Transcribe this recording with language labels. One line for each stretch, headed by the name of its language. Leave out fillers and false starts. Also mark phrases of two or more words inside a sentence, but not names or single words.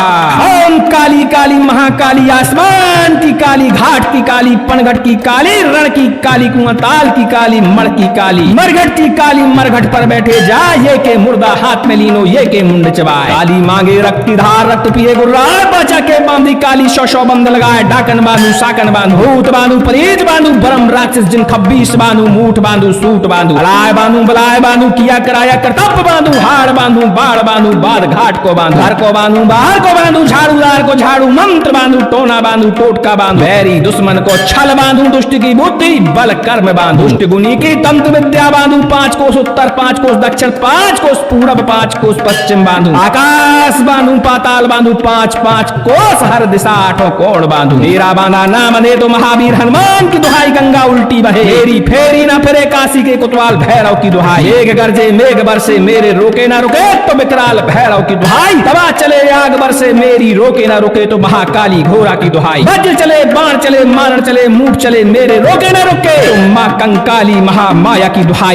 Hindi: ओम काली काली महाकाली आसमान की काली घाट की काली पनघट की काली रण की काली कुआताल की काली मर की काली मरघट की काली मरघट पर बैठे जा ये के मुर्दा हाथ में लीनो ये के मुंड चबाए। काली मांगे रक्त की धार रक्त पिए गुर्राए, बचा के बांधी काली सौ बंध लगाए। डाकन बांधू साकन बांधू भूत बांधू परीत बांधू बरम राक्षस जिन खब्बीश बांधू। मूठ बांधू सूट बांधू अलाय बांधू बलाय बांधू किया कराया कर्तव्य बांधू। हाड़ बांधू बाढ़ बांधू बाद घाट को बांधू घर को बांधू बाहर को बांधू झाड़ूदार को झाड़ू मंत्र बांधू। टोना बांधू टोटका बांधू बैरी दुश्मन को छल बांधू। दुष्ट की बुद्धि बल कर्म बांधू दुष्ट गुनी की तंत्र विद्या बांधू। 5 कोस उत्तर 5 कोस दक्षिण 5 कोस पूर्व 5 कोस पश्चिम बांधू। आकाश बांधू पाताल बांधू 5 कोस हर दिशा 8 कोण बांधू। मेरा बांधा ना बंधे तो महावीर हनुमान की दुहाई। गंगा उल्टी बहे मेरी फेरी न फिरे काशी के कुतवाल भैरव की दुहाई। मेघ गरजे मेघ बरसे मेरे रोके न रुके तो विकराल भैरव की दुहाई। तवा चले आग बरसे मेरी रोके न रुके तो महाकाली घोरा की दुहाई। वज्र चले बाण चले मारण चले मूठ चले मेरे रोके न रुके तो माँ कंकाली महामाया की दुहाई।